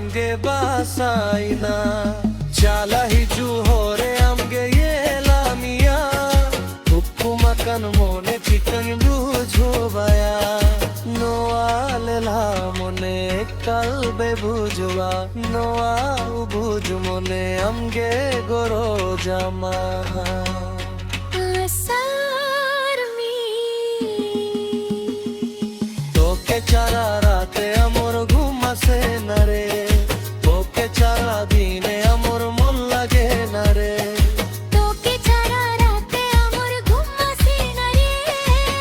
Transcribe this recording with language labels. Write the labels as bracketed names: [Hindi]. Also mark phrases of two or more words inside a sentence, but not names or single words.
[Santali] ge basaina chala hiju hore am ge yelamia ukuma kan mone chikan bujho baya noalela mone kalbe bujwa noa buj mone am ge goro jama [Bangla] ছাড়া রাতে আমার ঘুম আসে না রে, তোকে ছাড়া দিনে আমার মন লাগে না রে, তোকে ছাড়া রাতে আমার ঘুম আসে না রে,